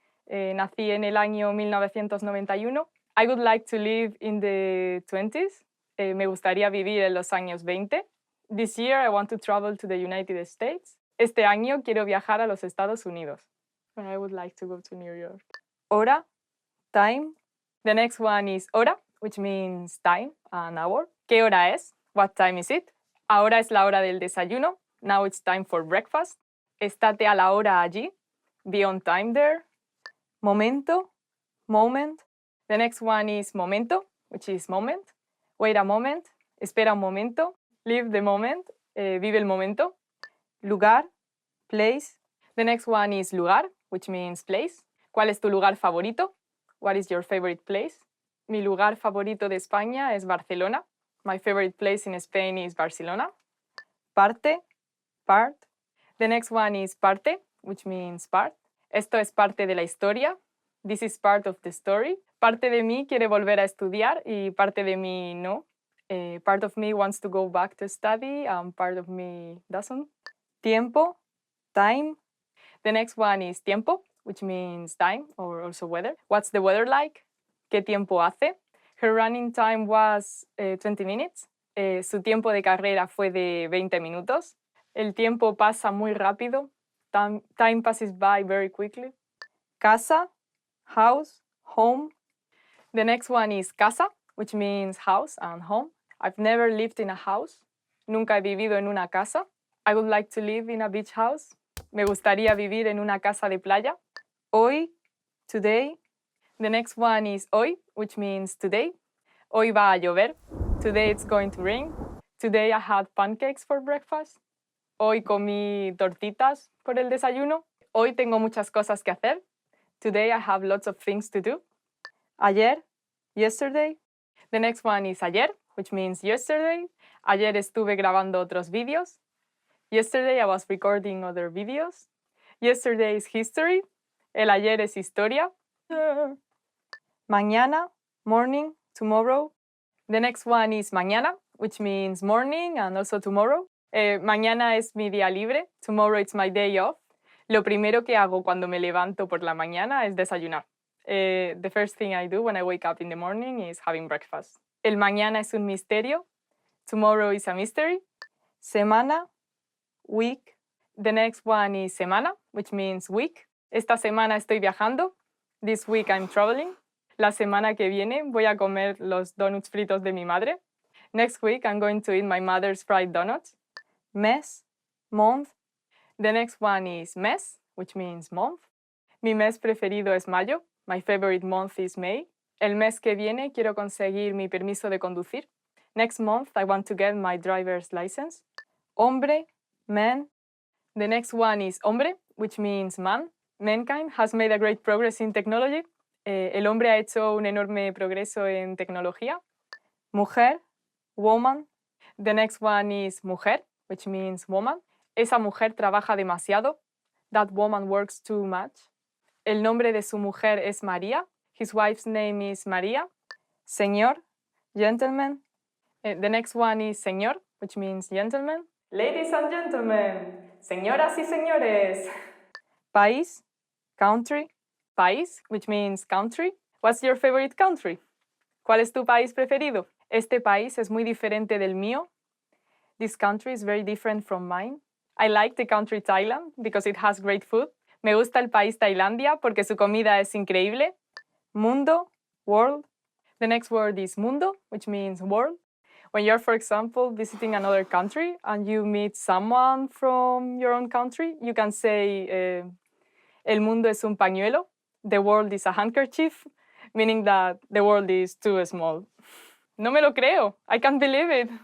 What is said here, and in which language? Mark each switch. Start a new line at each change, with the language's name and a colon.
Spanish: Nací en el año 1991.
English: I would like to live in the 20s.
Spanish: Me gustaría vivir en los años 20.
English: This year I want to travel to the United States.
Spanish: Este año quiero viajar a los Estados Unidos.
English: And I would like to go to New York. Hora, time. The next one is hora, which means time, an hour.
Spanish: ¿Qué hora es?
English: What time is it?
Spanish: Ahora es la hora del desayuno.
English: Now it's time for breakfast.
Spanish: Estate a la hora allí.
English: Be on time there. Momento, moment. The next one is momento, which is moment. Wait a moment.
Spanish: Espera un momento.
English: Live the moment.
Spanish: Vive el momento. Lugar, place.
English: The next one is lugar, which means place.
Spanish: ¿Cuál es tu lugar favorito?
English: What is your favorite place?
Spanish: Mi lugar favorito de España es Barcelona.
English: My favorite place in Spain is Barcelona. Parte, part. The next one is parte, which means part.
Spanish: Esto es parte de la historia.
English: This is part of the story.
Spanish: Parte de mí quiere volver a estudiar y parte de mí no.
English: Part of me wants to go back to study and part of me doesn't. Tiempo, time. The next one is tiempo, which means time or also weather. What's the weather like?
Spanish: ¿Qué tiempo hace?
English: Her running time was 20 minutes.
Spanish: Su tiempo de carrera fue de 20 minutos. El tiempo pasa muy rápido.
English: Time passes by very quickly. Casa, house, home. The next one is casa, which means house and home. I've never lived in a house.
Spanish: Nunca he vivido en una casa.
English: I would like to live in a beach house.
Spanish: Me gustaría vivir en una casa de playa.
English: Hoy, today. The next one is hoy, which means today.
Spanish: Hoy va a llover.
English: Today it's going to rain. Today I had pancakes for breakfast.
Spanish: Hoy comí tortitas por el desayuno. Hoy tengo muchas cosas que hacer.
English: Today I have lots of things to do. Ayer, yesterday. The next one is ayer, which means yesterday.
Spanish: Ayer estuve grabando otros vídeos.
English: Yesterday I was recording other videos. Yesterday is history.
Spanish: El ayer es historia. Mañana, morning, tomorrow.
English: The next one is mañana, which means morning and also tomorrow.
Spanish: Mañana es mi día libre.
English: Tomorrow it's my day off.
Spanish: Lo primero que hago cuando me levanto por la mañana es desayunar.
English: The first thing I do when I wake up in the morning is having breakfast.
Spanish: El mañana es un misterio.
English: Tomorrow is a mystery. Semana, week. The next one is semana, which means week.
Spanish: Esta semana estoy viajando.
English: This week I'm traveling.
Spanish: La semana que viene voy a comer los donuts fritos de mi madre.
English: Next week I'm going to eat my mother's fried donuts. Mes, month. The next one is mes, which means month.
Spanish: Mi mes preferido es mayo.
English: My favorite month is May.
Spanish: El mes que viene quiero conseguir mi permiso de conducir.
English: Next month I want to get my driver's license. Hombre, man. The next one is hombre, which means man. Mankind has made a great progress in technology.
Spanish: El hombre ha hecho un enorme progreso en tecnología. Mujer, woman.
English: The next one is mujer, which means woman.
Spanish: Esa mujer trabaja demasiado.
English: That woman works too much.
Spanish: El nombre de su mujer es María.
English: His wife's name is María. Señor, gentleman. The next one is señor, which means gentleman. Ladies and gentlemen,
Spanish: señoras y señores.
English: País, country. País, which means country. What's your favorite country?
Spanish: ¿Cuál es tu país preferido? Este país es muy diferente del mío.
English: This country is very different from mine. I like the country Thailand because it has great food.
Spanish: Me gusta el país Tailandia porque su comida es increíble. Mundo, world.
English: The next word is mundo, which means world. When you're, for example, visiting another country and you meet someone from your own country, you can say,
Spanish: el mundo es un pañuelo.
English: The world is a handkerchief, meaning that the world is too small.
Spanish: No me lo creo.
English: I can't believe it.